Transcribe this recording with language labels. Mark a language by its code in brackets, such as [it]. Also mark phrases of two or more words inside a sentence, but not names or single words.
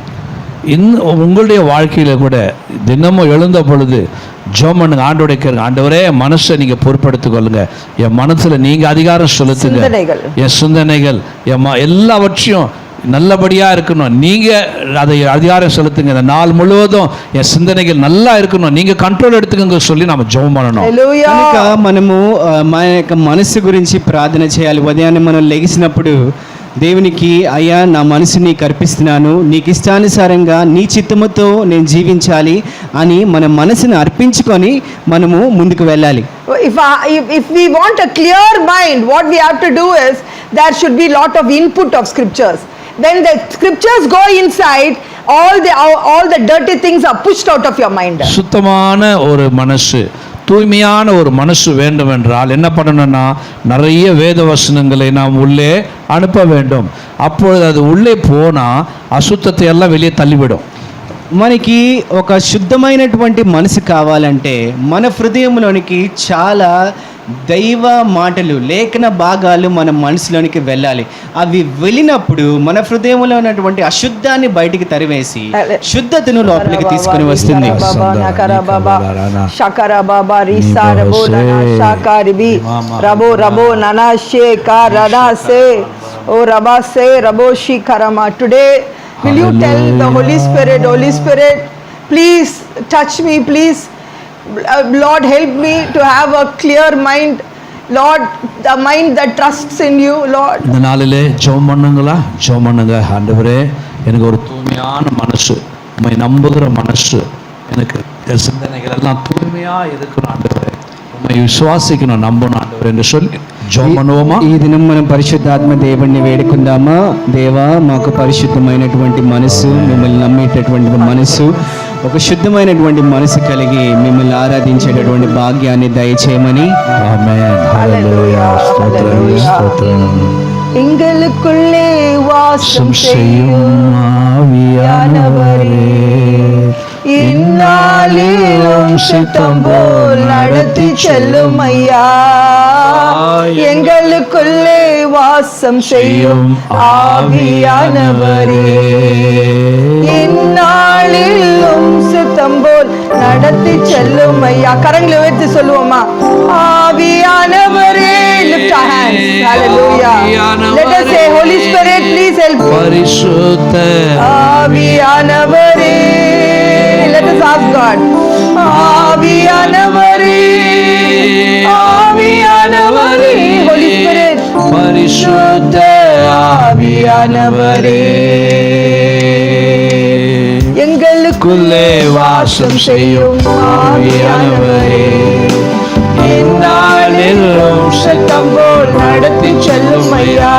[ta] உங்களுடைய வாழ்க்கையில் கூட தினமும் எழுந்த பொழுது ஜெபம் பண்ணுங்க, ஆண்டவரை கேளுங்க, ஆண்டவரே மனசை நீங்க பொறுப்படுத்திக் கொள்ளுங்க, என் மனசுல நீங்க அதிகாரம் செலுத்துங்க, என் சிந்தனைகள் எல்லாவற்றையும் நல்லபடியா இருக்கணும், நீங்க அதை அதிகாரம் செலுத்துங்க, இந்த நாள் முழுவதும் என் சிந்தனைகள் நல்லா இருக்கணும், நீங்க கண்ட்ரோல் எடுத்துக்கங்க சொல்லி நம்ம ஜெபம் பண்ணணும். [te] కనుక మనము మన యొక్క మనసు గురించి ప్రార్థన చేయాలి. ఉదయాన్నే మనం లెగిసినప్పుడు దేవునికి, అయ్యా నా మనసుని నీకు అర్పిస్తున్నాను, నీకు ఇష్టానుసారంగా నీ చిత్తముతో నేను జీవించాలి అని మన మనసుని అర్పించుకొని మనము ముందుకు వెళ్ళాలి. [en] If we want a clear mind, what we have to do is there should be lot of input of scriptures. When the scriptures go inside, all the dirty things are pushed out of your mind. [ta] சுத்தமான ஒரு மனசு, தூய்மையான ஒரு மனசு வேண்டும் என்றால் என்ன பண்ணணும்னா, நிறைய வேத வசனங்களை நாம் உள்ளே அனுப்ப வேண்டும். அப்பொழுது அது உள்ளே போனால் அசுத்தத்தை எல்லாம் வெளியே தள்ளிவிடும். [te] మనకి ఒక శుద్ధమైనటువంటి మనసు కావాలంటే మన హృదయంలోనికి చాలా దైవ మాటలు, లేఖన భాగాలు మన మనసులోనికి వెళ్ళాలి. అవి వెళ్ళినప్పుడు మన హృదయంలో ఉన్నటువంటి అశుద్ధాన్ని బయటికి తరివేసి శుద్ధతను లోపలికి తీసుకుని వస్తుంది. [en] Today, will you tell the Holy Spirit, please touch me, please. Lord, help me to have a clear mind. Lord, the mind that trusts in you, Lord. [ta] இந்த நாளிலே ஜெபம் பண்ணுங்களா, ஜெபம் பண்ணுங்க. ஆண்டவரே, எனக்கு ஒரு தூய்மையான மனசு, உம்மை நம்புகிற மனசு, எனக்கு சிந்தனைகள் எல்லாம் தூய்மையா இருக்கணும் ஆண்டவரே, உம்மை விசுவாசிக்கணும், நம்பணும் ஆண்டவரே என்று சொல்லி జోం అనువమా? [te] ఈ దినం మనం పరిశుద్ధాత్మ దేవుణ్ణి వేడుకుందామా? దేవా, మాకు పరిశుద్ధమైనటువంటి మనసు, మిమ్మల్ని నమ్మేటటువంటి మనసు, ఒక శుద్ధమైనటువంటి మనసు కలిగి మిమ్మల్ని ఆరాధించేటటువంటి భాగ్యాన్ని దయచేయమని. ఆమేన్. హల్లెలూయా. స్తోత్రం, స్తోత్రం. [ta] எங்களுக்குள்ளே வாசம் செய்யும் ஆவியானவரே, இந்நாளிலும் சித்தம் போல் நடத்தி செல்லும் ஐயா. எங்களுக்குள்ளே வாசம் செய்யும் ஆவியானவரே, இந்நாளிலும் சித்தம் போல் நடத்தி செல்லும் ஐயா. கரங்களை உயர்த்தி சொல்லுவோமா? ஆவியானவரே. [en] Lift our hands. Hallelujah. Let us say, Holy Spirit, please help me. [ta] பரிசுத்த ஆவியானவரே. [en] Let us ask God. [ta] ஆவியானவரே, ஆவியானவரே. [en] Holy Spirit. [ta] பரிசுத்த ஆவியானவரே, எங்களுக்குள்ளே வாசம் செய்யும் ஆவியானவரே, இந்நாளிலும் சத்தம் போல் நடத்தி செல்லும் ஐயா.